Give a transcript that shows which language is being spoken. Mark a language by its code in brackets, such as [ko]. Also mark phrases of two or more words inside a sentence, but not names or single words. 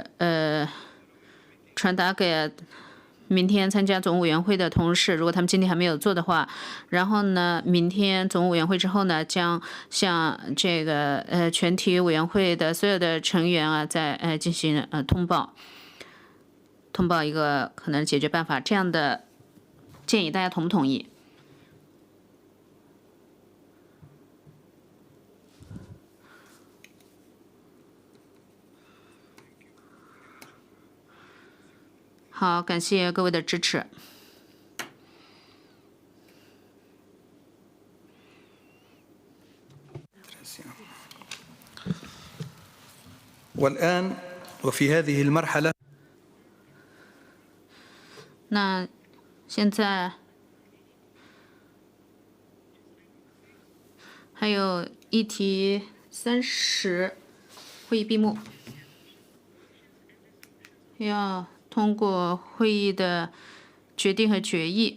[zh] 传达给明天参加总务委员会的同事，如果他们今天还没有做的话，然后呢，明天总务委员会之后呢，将向这个全体委员会的所有的成员再进行通报一个可能解决办法。这样的建议大家同不同意？好，感谢各位的支持。 [ar] والآن وفي هذه المرحلة [zh] 那现在还有议题30，会议闭幕，要通过会议的决定和决议。